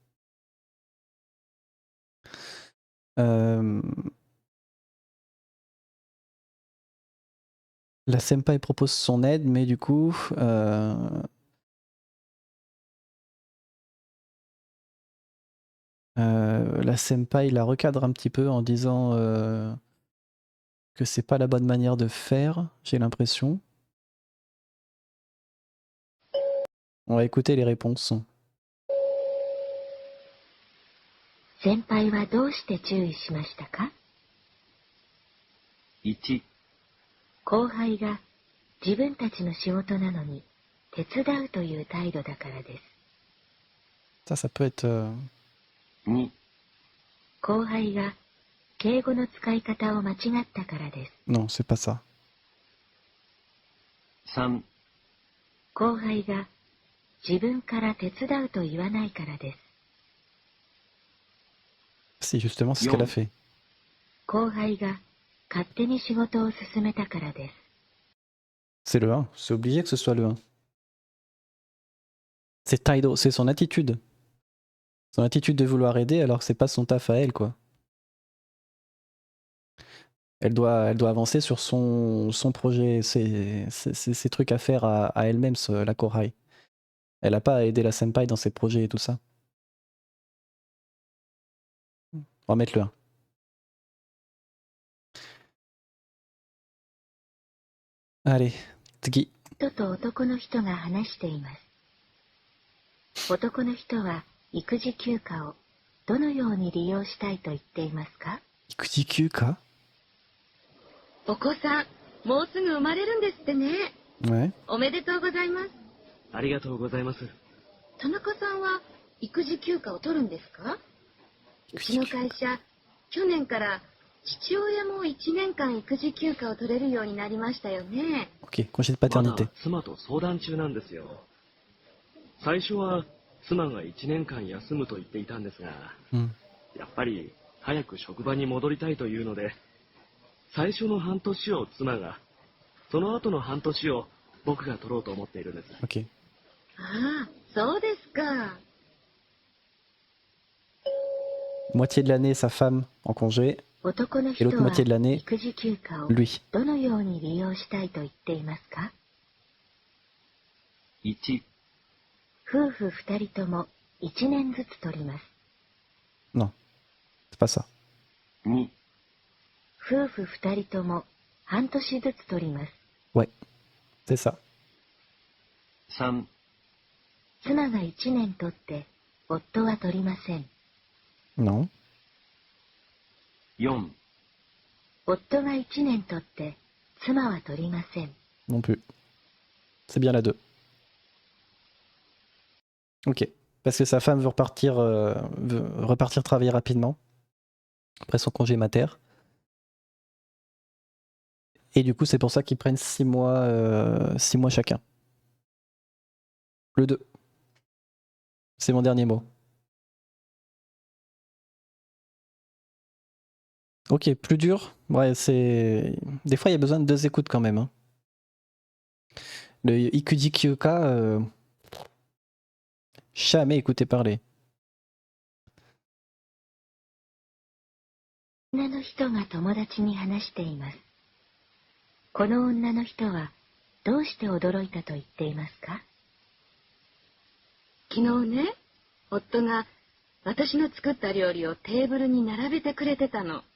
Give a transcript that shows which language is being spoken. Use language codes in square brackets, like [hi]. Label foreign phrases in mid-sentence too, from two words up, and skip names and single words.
[fr] La senpai propose son aide, mais du coup, la senpai la recadre un petit peu en disant que c'est pas la bonne manière de faire, j'ai l'impression. On va écouter les réponses. [ja] 先輩はどうして注意しましたか？ 1、後輩が自分たちの仕事なのに手伝うという態度だからです。 [fr] Ça peut être... [ja] 2、後輩が敬語の使い方を間違ったからです。 [fr] Non, c'est pas ça. [ja] 3、後輩が自分から手伝うと言わないからです。 [fr] Si, justement, c'est ce qu'elle a fait. [ja] 後輩が勝手に仕事を進めたからです。 [fr] C'est le 1, c'est obligé que ce soit le 1. C'est Taido, c'est son attitude. Son attitude de vouloir aider alors que c'est pas son taf à elle, quoi. Elle doit avancer sur son projet, ses trucs à faire à elle-même, la Kouhai. Elle a pas à aider la senpai dans ses projets et tout ça. On va mettre le 1. Allez, [ja] Tsugi. 人と男の人が話しています。男の人は育児休暇をどのように利用したいと言っていますか？育児休暇? お子さん、もうすぐ生まれるんですってね。 [fr] Ouais. [ja] おめでとうございます。ありがとうございます。田中さんは育児休暇を取るんですか？うちの会社、去年から父親も1年間育児休暇を取れるようになりましたよね。 [fr] Ok, congé de [ja] まだ [fr] paternité. [ja] 妻と相談中なんですよ。最初は妻が1年間休むと言っていたんですが、やっぱり早く職場に戻りたいというので、最初の半年を妻が、その後の半年を僕が取ろうと思っているんです。 [fr] Ok. [ja] ああ、そうですか。 [fr] Moitié de l'année, sa femme en congé, [ja] 男の [fr] et [ja] 人 [fr] l'autre [ja] は [fr] moitié de l'année, [ja] 育児休暇を [fr] lui. [ja] どのように利用したいと言っていますか？ 1、夫婦二人とも1年ずつ取ります。 [fr] Non, c'est pas ça. [ja] 2、夫婦二人とも半年ずつ取ります。 [fr] Ouais, c'est ça. [ja] 3、妻が1年取って夫は取りません。 [fr] Non. [ja] 4、夫が1年取って妻は取りません。 [fr] Non plus. C'est bien la 2. Ok. Parce que sa femme veut repartir travailler rapidement, après son congé mater. Et du coup, c'est pour ça qu'ils prennent 6 mois chacun. Le 2. C'est mon dernier mot. Ok, plus dur. Ouais, c'est. Des fois, il y a besoin de 2 écoutes quand même. Hein. Le [ja] 育児休暇, [fr] jamais écouté parler. [ja] 女の人が友達に話しています。この女の人はどうして驚いたと言っていますか？昨日ね、夫が私の作った料理をテーブルに並べてくれてたの。